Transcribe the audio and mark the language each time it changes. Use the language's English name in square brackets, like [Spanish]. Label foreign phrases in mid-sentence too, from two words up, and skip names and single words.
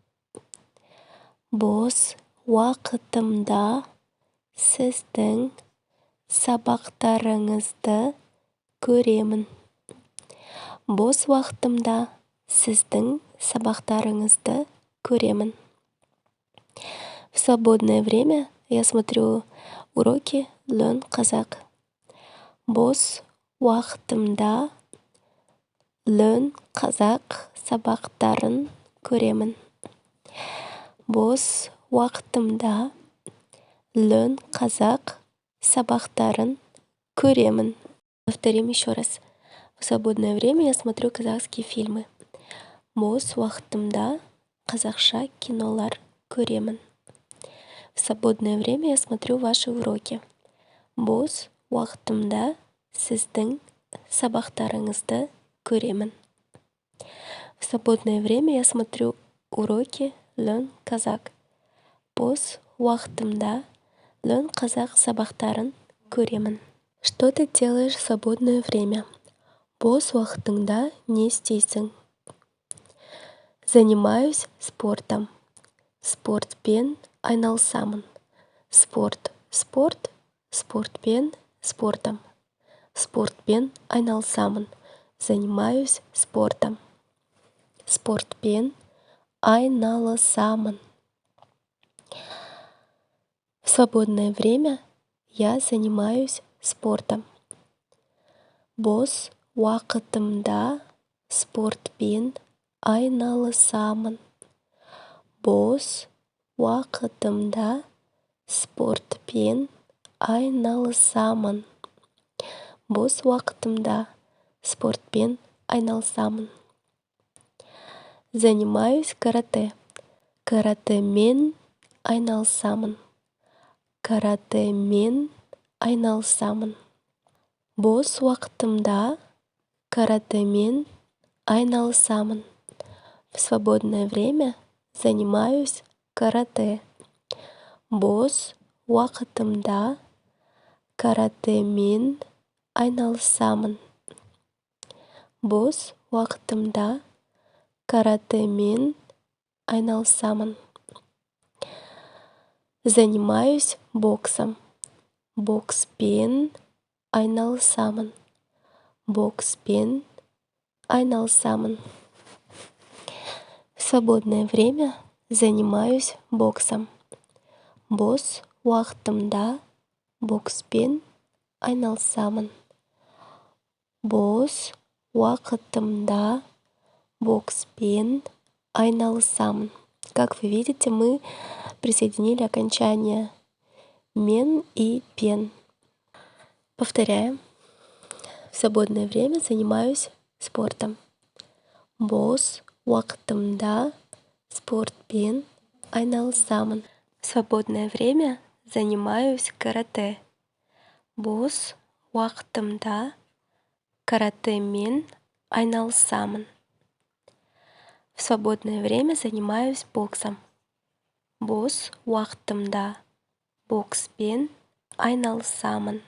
[Kazakh] Бос уақытымда сіздің сабақтарыңызды көремін. Бос уақытымда сіздің сабақтарыңызды көремін. [Russian] В свободное время я смотрю уроки Learn Kazakh. [Kazakh] Бос уақытымда Learn Kazakh сабақтарын көремін. Бос уақытымда Learn Kazakh сабақтарын көремін. [Russian] Повторим еще раз. В свободное время я смотрю казахские фильмы. [Kazakh] Бос уақытымда қазақша кинолар көремін. [Russian] В свободное время я смотрю ваши уроки. [Kazakh] Бос уақытымда сіздің сабақтарыңызды көремін. [Russian] В свободное время я смотрю уроки Learn Kazakh. [Kazakh] Бос уақытымда Learn Kazakh сабақтарын көремін. [Russian] Что ты делаешь в свободное время? [Kazakh] Бос уақытыңда не істейсің? [Russian] Занимаюсь спортом. [Kazakh] Спортпен айналысамын. Спортпен спортом. Спортпен айналысамын. [Russian] Занимаюсь спортом. [Kazakh] Спортпен айналысамын. [Russian] В свободное время я занимаюсь спортом. [Kazakh] Бос уақытымда спортпен айналысамын. Бос уақытымда спортпен айналысамын. Бос уақытымда спортпен айналысамын. [Russian] Занимаюсь карате. [Kazakh] Каратемен айналысамын. Каратемен айналысамын. Бос уақытымда каратемен айналысамын. [Russian] В свободное время занимаюсь карате. [Kazakh] Бос уақытымда каратемен айналысамын. Бос уақытымда каратемен айналысамын. [Russian] Занимаюсь боксом. [Kazakh] Бокспен айналысамын. Бокспен айналысамын. [Russian] В свободное время занимаюсь боксом. [Kazakh] Бос уақытымда бокспен айналысамын. Бос уақытымда бокспен айналысамын. [Russian] Как вы видите, мы присоединили окончания мен и пен. Повторяем. В свободное время занимаюсь спортом. [Kazakh] Бос уақытымда спортпен айналысамын. [Russian] В свободное время занимаюсь карате. [Kazakh] Бос уақытымда каратемен айналысамын. [Russian] В свободное время занимаюсь боксом. [Kazakh] Бос уақытымда бокспен айналысамын.